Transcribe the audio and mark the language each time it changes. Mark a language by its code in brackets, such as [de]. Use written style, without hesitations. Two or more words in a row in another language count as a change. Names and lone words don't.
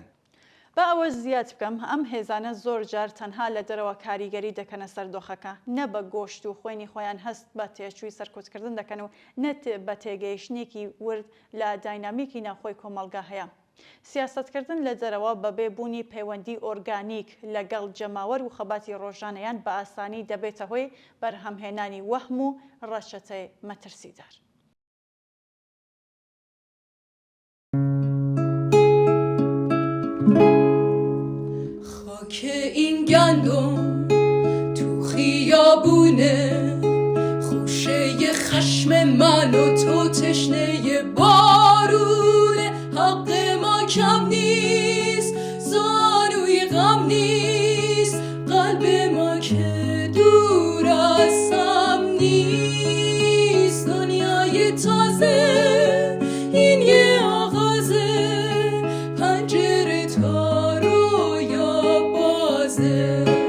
[ckb] بە ئەوە زیاد بکەم ئەم هێزانە زۆر جار تەنها لە دەرەوە کاریگەری دەکەنە سەردۆخەکە نە بە گۆشت و خۆینی خۆیان هەست بە تێچووی سەرکوتکردن دەکەن و نەت بە تێگەیشتێکی ورد لە داینامیکی ناوخۆی کۆمەڵگا هەیە. سیاستکردن لە دەرەوە بەبێ بوونی پەیوەندی ئۆرگانیک لەگەڵ جەماوەر و خەباتی ڕۆژانەیان بە ئاسانی دەبێتە هۆی بەرهەمهێنانی وەهم و ڕەچەتەی مەترسیدار. [fa] خاک این گندم تو خیابونه خوشه خشم من و تو تشنه بارونه حق ما کم نیست زانوی غم نیست قلب ما که دور از هم نیست دنیای تازه این یه آغازه پنجره تا رویا بازه